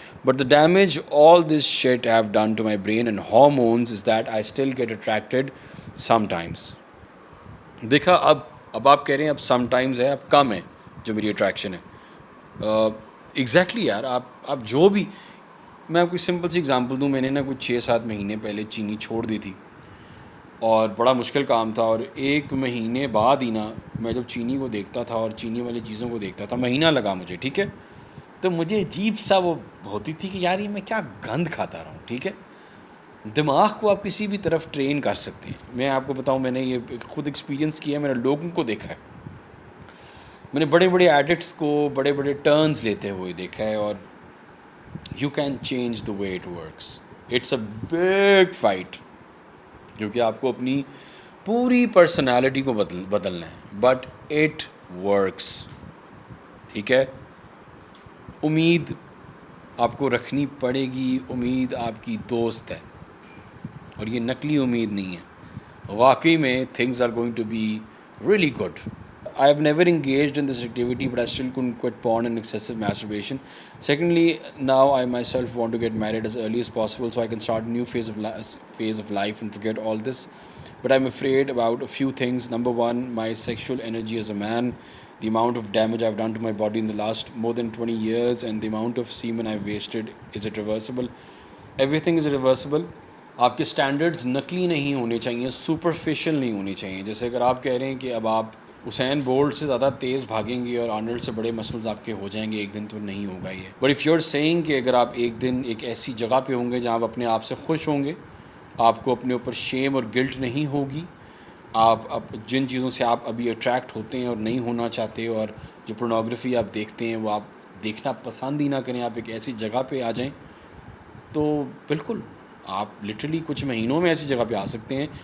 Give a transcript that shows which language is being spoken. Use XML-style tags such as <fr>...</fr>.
<en>But the damage all this shit have done to my brain and hormones is that I still get attracted sometimes.</en> <ur>دیکھا اب آپ کہہ رہے ہیں اب سم ٹائمز ہے, اب کم ہے جو میری اٹریکشن ہے. ایگزیکٹلی یار, آپ جو بھی, میں آپ کو سمپل سی اگزامپل دوں. میں نے نا کچھ 6-7 مہینے پہلے چینی چھوڑ دی تھی, اور بڑا مشکل کام تھا. اور 1 مہینے بعد ہی نا میں جب چینی کو دیکھتا تھا اور چینی والی چیزوں کو دیکھتا تھا, مہینہ لگا مجھے, ٹھیک ہے, تو مجھے عجیب سا وہ ہوتی تھی کہ یار یہ میں کیا گند کھاتا رہا ہوں. ٹھیک ہے, دماغ کو آپ کسی بھی طرف ٹرین کر سکتے ہیں. میں آپ کو بتاؤں, میں نے یہ خود ایکسپیرینس کیا ہے, میں نے لوگوں کو دیکھا ہے, میں نے بڑے بڑے ایڈکٹس کو بڑے بڑے ٹرنز لیتے ہوئے دیکھا ہے.</ur> <en>اور you can change the way it works. It's a big fight,</en> <ur>کیونکہ آپ کو اپنی پوری پرسنالٹی کو بدلنا ہے,</ur> <en>But it works.</en> <ur>ٹھیک ہے, امید آپ کو رکھنی پڑے گی. امید آپ کی دوست ہے, اور یہ نقلی امید نہیں ہے. واقعی میں</ur> <en>Things are going to be really good. I have never engaged in this activity, but I still couldn't quit porn and excessive masturbation. Secondly, now I myself want to get married as early as possible so I can start a new phase of life and forget all this. But I'm afraid about a few things. Number one, my sexual energy as a man the amount of damage I've done to my body in the last more than 20 years, and the amount of semen I've wasted, is it reversible? Everything is reversible.</en> <ur>آپ کے standards نقلی نہیں ہونے چاہیے, superficial نہیں ہونے چاہیے. جیسے اگر آپ کہہ رہے ہیں کہ اب آپ حسین بولٹ سے زیادہ تیز بھاگیں گے اور آرنلڈ سے بڑے مسلز آپ کے ہو جائیں گے ایک دن, تو نہیں ہوگا یہ.</ur> <en>but if you are seeing</en> <ur>کہ اگر آپ ایک دن ایک ایسی جگہ پہ ہوں گے جہاں آپ اپنے آپ سے خوش ہوں گے, آپ کو اپنے اوپر شیم اور گلٹ نہیں ہوگی, آپ اب جن چیزوں سے آپ ابھی اٹریکٹ ہوتے ہیں اور نہیں ہونا چاہتے, اور جو پورنوگرافی آپ دیکھتے ہیں وہ آپ دیکھنا پسند ہی نہ کریں, آپ ایک ایسی جگہ پہ آ جائیں, تو بالکل آپ لٹرلی کچھ مہینوں میں ایسی جگہ پہ آ سکتے ہیں.</ur>